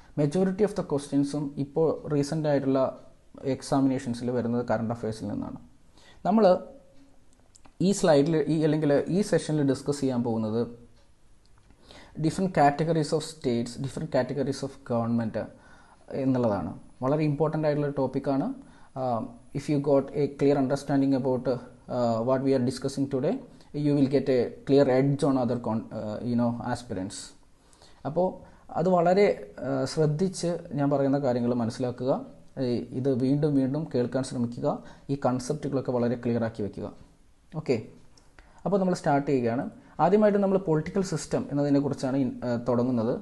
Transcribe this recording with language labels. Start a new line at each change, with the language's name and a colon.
Malayalam: Majority of the ക്വസ്റ്റ്യൻസും ഇപ്പോൾ recent ആയിട്ടുള്ള എക്സാമിനേഷൻസിൽ വരുന്നത് കറണ്ട് അഫയേഴ്സിൽ നിന്നാണ്. നമ്മൾ ഈ സ്ലൈഡിൽ അല്ലെങ്കിൽ ഈ സെഷനിൽ ഡിസ്കസ് ചെയ്യാൻ പോകുന്നത് different categories of States, different categories of government എന്നുള്ളതാണ്. വളരെ ഇമ്പോർട്ടൻ്റ് ആയിട്ടുള്ള ടോപ്പിക്കാണ്.
English: If you got a clear understanding about what we are discussing today, you will get a clear edge on other aspirants.
Malayalam: അപ്പോൾ അത് വളരെ ശ്രദ്ധിച്ച് ഞാൻ പറയുന്ന കാര്യങ്ങൾ മനസ്സിലാക്കുക, ഇത് വീണ്ടും വീണ്ടും കേൾക്കാൻ ശ്രമിക്കുക, ഈ കൺസെപ്റ്റുകളൊക്കെ വളരെ ക്ലിയർ ആക്കി വയ്ക്കുക. ഓക്കെ, അപ്പോൾ നമ്മൾ സ്റ്റാർട്ട് ചെയ്യുകയാണ്. ആദ്യമായിട്ട് നമ്മൾ പൊളിറ്റിക്കൽ സിസ്റ്റം എന്നതിനെക്കുറിച്ചാണ് തുടങ്ങുന്നത്.